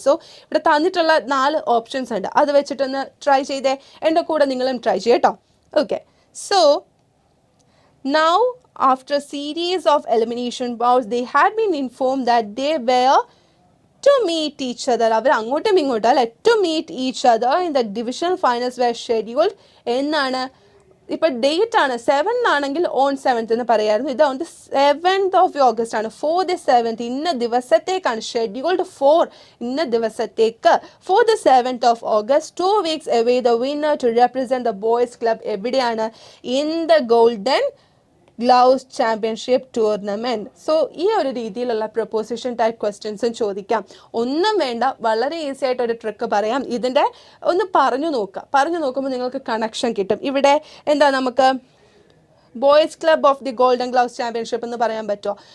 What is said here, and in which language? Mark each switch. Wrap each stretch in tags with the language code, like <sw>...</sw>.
<ml>So ഇവിടെ തന്നിട്ടുള്ള 4 options ഉണ്ട്. അത് വെച്ചിട്ടൊന്ന് ട്രൈ ചെയ്തേ. എൻ്റെ കൂടെ നിങ്ങളും ട്രൈ ചെയ്യട്ടോ.</ml> <en>Okay, so now after series of elimination bouts they had been informed that they were to meet each other.</en> <ml>അവർ അങ്ങോട്ടും ഇങ്ങോട്ടും അല്ലെ,</ml> <en>to meet each other in the division finals were scheduled.</en> <ml>എന്നാണ് ഇപ്പൊ ഡേറ്റ് ആണ് 7 ആണെങ്കിൽ</ml> <en>on 7th</en> <ml>എന്ന് പറയായിരുന്നു.</ml> <en>ഇത് on the 7th of August ആണ്. for the 7th,</en> <ml>ഇന്ന ദിവസത്തേക്കാണ്.</ml> <en>scheduled for</en> <ml>ഇന്ന ദിവസത്തേക്ക്.</ml> <en>for the 7th of August, 2 weeks away, the winner to represent the boys club</en> <ml>എവിടെയാണ്?</ml> <en>in the golden gloves championship tournament.</en> <ml>So ഈ ഒരു രീതിയിലുള്ള proposition type ക്വസ്റ്റ്യൻസും ചോദിക്കാം. ഒന്നും വേണ്ട, വളരെ ഈസി ആയിട്ട് ഒരു ട്രിക്ക് പറയാം. ഇതിൻ്റെ ഒന്ന് പറഞ്ഞു നോക്കുമ്പോൾ നിങ്ങൾക്ക് കണക്ഷൻ കിട്ടും. ഇവിടെ എന്താ, നമുക്ക്</ml> <en>boys club of the golden gloves championship</en> <ml>എന്ന് പറയാൻ പറ്റുമോ?</ml>